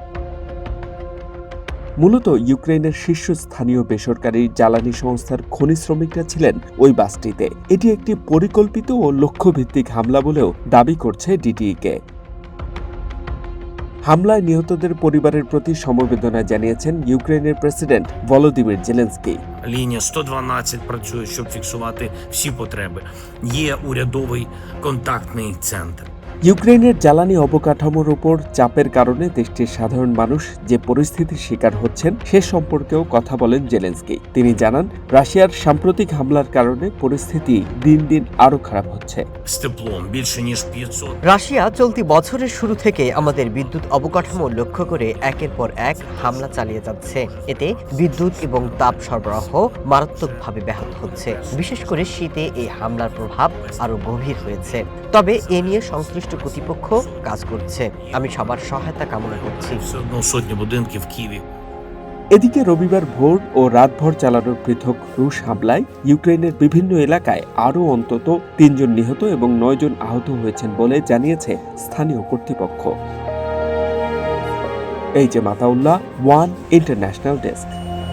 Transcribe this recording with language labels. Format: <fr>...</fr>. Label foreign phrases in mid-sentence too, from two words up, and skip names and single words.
<bn>মূলত ইউক্রেনের শীর্ষস্থানীয় বেসরকারি জ্বালানি সংস্থার খনি শ্রমিকরা ছিলেন ওই বাসটিতে। এটি একটি পরিকল্পিত ও লক্ষ্যভিত্তিক হামলা বলেও দাবি করছে ডিটিইকে। হামলায় নিহতদের পরিবারের প্রতি সমবেদনা জানিয়েছেন ইউক্রেনের প্রেসিডেন্ট ভলোদিমির জেলেনস্কি।</bn> <uk>Лінія 112 працює, щоб фіксувати всі потреби. Є урядовий контактний центр.</uk> <bn>ইউক্রেনের জ্বালানি অবকাঠামোর ওপর চাপের কারণে দেশটির সাধারণ মানুষ যে পরিস্থিতির শিকার হচ্ছেন সে সম্পর্কেও কথা বলেন জেলেনস্কি। তিনি জানান, রাশিয়ার সাম্প্রতিক হামলার কারণে পরিস্থিতি দিন দিন আরও খারাপ হচ্ছে।</bn> <uk>З теплом більше ніж 500.</uk> <bn>রাশিয়া চলতি বছরের শুরু থেকে আমাদের বিদ্যুৎ অবকাঠামো লক্ষ্য করে একের পর এক হামলা চালিয়ে যাচ্ছে। এতে বিদ্যুৎ এবং তাপ সরবরাহ মারাত্মকভাবে ব্যাহত হচ্ছে। বিশেষ করে শীতে এই হামলার প্রভাব আরও গভীর হয়েছে। তবে এ নিয়ে সংশ্লিষ্ট কর্তৃপক্ষ কাজ করছে। আমি সবার সহায়তা কামনা করছি।</bn> <uk>Все одно сотні будинків в Києві.</uk> <bn>এদিকে রবিবার ভোর ও রাতভর চালানো পৃথক রুশ হামলায় ইউক্রেনের বিভিন্ন এলাকায় আরও অন্তত ৩ জন নিহত এবং ৯ জন আহত হয়েছেন বলে জানিয়েছে স্থানীয় কর্তৃপক্ষ। এই যে মাতাউল্লাহ, ওয়ান ইন্টারন্যাশনাল ডেস্ক।</bn>